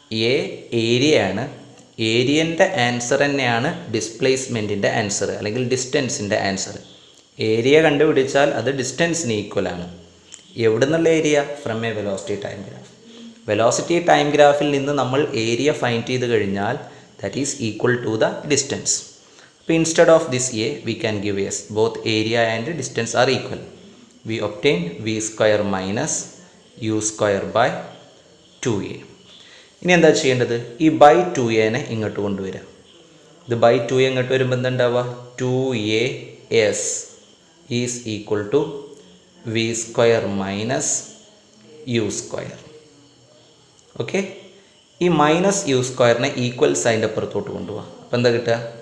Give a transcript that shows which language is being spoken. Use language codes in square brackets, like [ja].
[ml] A ഏരിയയാണ്, ഏരിയൻ്റെ answer തന്നെയാണ് ഡിസ്പ്ലേസ്മെൻറ്റിൻ്റെ answer അല്ലെങ്കിൽ ഡിസ്റ്റൻസിൻ്റെ ആൻസർ. ഏരിയ കണ്ടുപിടിച്ചാൽ അത് ഡിസ്റ്റൻസിന് ഈക്വലാണ്. എവിടെ നിന്നുള്ള area? [en] From a velocity time graph. [ml] Velocity time ഗ്രാഫിൽ നിന്ന് നമ്മൾ ഏരിയ ഫൈൻഡ് ചെയ്ത് കഴിഞ്ഞാൽ [en] that is equal to the distance. So instead of this a we can give s. Both area and distance are equal. We obtain v square minus u square by 2a. [ml] ഇനി എന്താ ചെയ്യേണ്ടത്? ഈ by 2aനെ ഇങ്ങോട്ട് കൊണ്ടുവരാം. ഇത് by 2a ഇങ്ങോട്ട് വരുമ്പോൾ എന്താണ്ടാവുക? [en] 2as is equal to v square minus u square. [ml] Okay, ഈ മൈനസ് യു സ്ക്വയറിനെ ഈക്വൽ സൈൻ്റെ അപ്പുറത്തോട്ട് കൊണ്ടുപോകാം. അപ്പോൾ എന്താ കിട്ടുക?